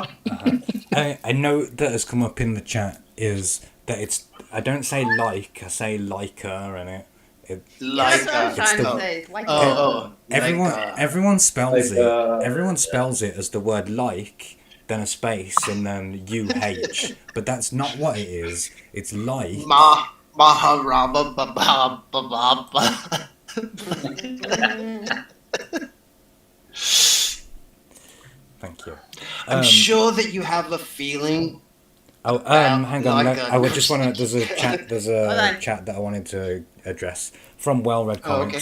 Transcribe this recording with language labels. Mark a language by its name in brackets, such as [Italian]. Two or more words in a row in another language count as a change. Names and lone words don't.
[English] A note that has come up in the chat is that I don't say like, I say liker in it. That's what I was trying to oh, say. It's like Everyone spells Like, it. Everyone spells it as the word like, then a space, and then UH. But that's not what it is. It's like. Maharaba ba ba ba ba ba. Thank you. I'm sure that you have a feeling. Oh, hang on. like I would just want to. There's a chat. There's a Hold on. chat that I wanted to address from Well Read Oh, okay.